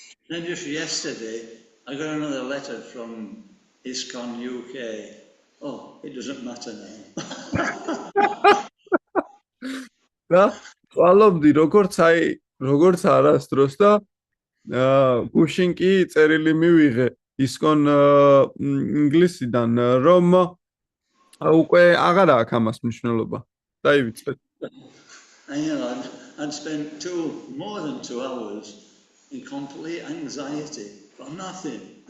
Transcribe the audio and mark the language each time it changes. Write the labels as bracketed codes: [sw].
[en] Then just yesterday, I got another letter from ISKCON UK. Oh, it doesn't matter now. [ka] და ვწვალობდი როგორც არასდროს და გუშინ კი წერილი მივიღე ISKCON ინგლისიდან, რომ უკვე აღარა აქვს ამას მნიშვნელობა. დაივიწყეთ. [en] And you know, I'd spent more than 2 hours in complete anxiety for nothing.